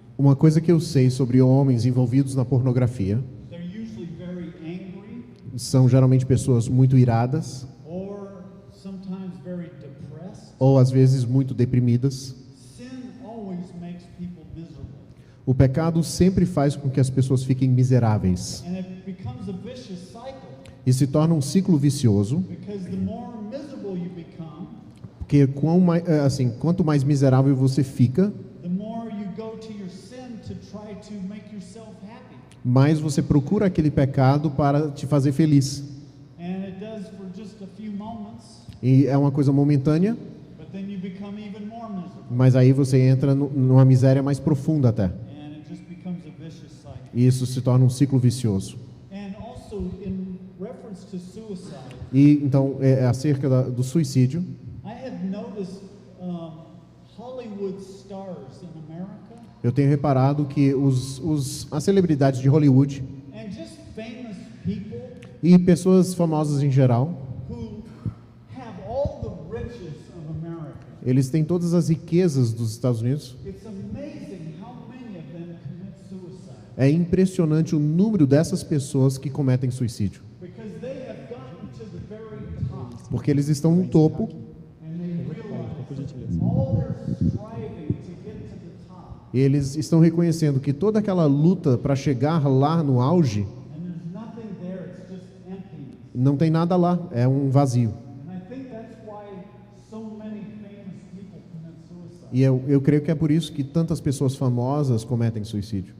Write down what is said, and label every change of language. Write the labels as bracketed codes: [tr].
[pt] Uma coisa que eu sei sobre homens envolvidos na pornografia [en] they're usually very angry [pt] são geralmente pessoas muito iradas [en] or sometimes very depressed. [pt] ou às vezes muito deprimidas. [en] Sin always makes people miserable, [pt] O pecado sempre faz com que as pessoas fiquem miseráveis [en] and it becomes a vicious cycle [pt] e se torna um ciclo vicioso, [en] because the more miserable you become, [pt] porque quanto mais miserável você fica, [en] the more you go to your sin to try to make yourself happy. [pt] mais você procura aquele pecado para te fazer feliz. [en] And it does for just a few moments, [pt] E é uma coisa momentânea, [en] but then you become even more miserable, [pt] mas aí você entra numa miséria mais profunda até. [en] and it just becomes a vicious cycle. [pt] E isso se torna um ciclo vicioso. [en] And also in reference to suicide, [pt] E então, acerca do suicídio, [en] I have noticed Hollywood stars in America [pt] eu tenho reparado que as celebridades de Hollywood [en] and just famous people [pt] e pessoas famosas em geral, [en] who have all the riches of America. [pt] eles têm todas as riquezas dos Estados Unidos. [en] It's amazing how many of them commit suicide [pt] É impressionante o número dessas pessoas que cometem suicídio, [en] because they have gotten to the very top [pt] porque eles estão no topo [en] and they realize all their striving to get to the top, [pt] e eles estão reconhecendo que toda aquela luta para chegar lá no auge, [en] and there's nothing there, it's just emptiness. [pt] não tem nada lá, é um vazio. [en] And I think that's why so many famous people commit suicide. [pt] E eu creio que é por isso que tantas pessoas famosas cometem suicídio.